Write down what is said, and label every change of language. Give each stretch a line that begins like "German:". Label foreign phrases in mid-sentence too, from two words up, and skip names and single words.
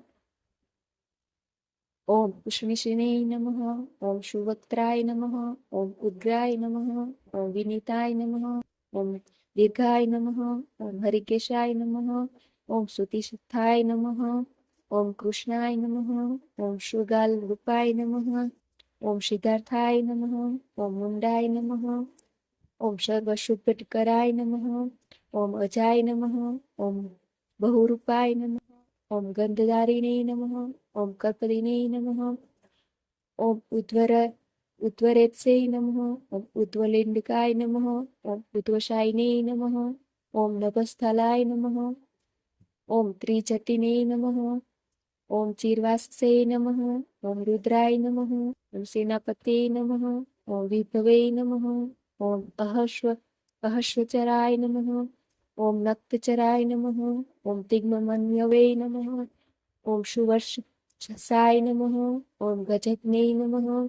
Sanskrit: ઓમ ઉષ્ણિશિને નમઃ, ઓમ સુવક્ત્રાય નમઃ, ઓમ ઉદ્ગ્રાય નમઃ, ઓમ વિનીતાય નમઃ, ઓમ દીર્ઘાય નમઃ, ઓમ હરિકેશાય નમઃ, ઓમ સુતિષ્ઠાય નમઃ, ઓમ કૃષ્ણાય નમઃ, ઓમ શુગાલ રૂપાય નમઃ, ઓમ સિદ્ધાર્થાય નમઃ, ઓમ મુંડાય નમઃ, ઓમ સર્વશુભકરાય નમઃ, ઓમ અજાય નમઃ, ઓમ બહુરૂપાય નમઃ, ॐ गन्धधारिणे नमः, ॐ कर्पदिने नमः, ॐ उद्वरेत्से नमः, ॐ उद्वलिण्डकाय नमः, ॐ उद्वशायिने नमः, ॐ नभस्थलाय नमः, ॐ त्रिजटिने नमः, ॐ चीर्वाससे नमः, ॐ रुद्राय नमः, ॐ सेनापते नमः, ॐ विभवे नमः, ॐ अहस्वचराय नमः, ॐ नक्तचराय नमः, ॐ तिग्ममन्यवे नमः, ॐ सुवर्षसाय नमः, ॐ गजग्ने नमः,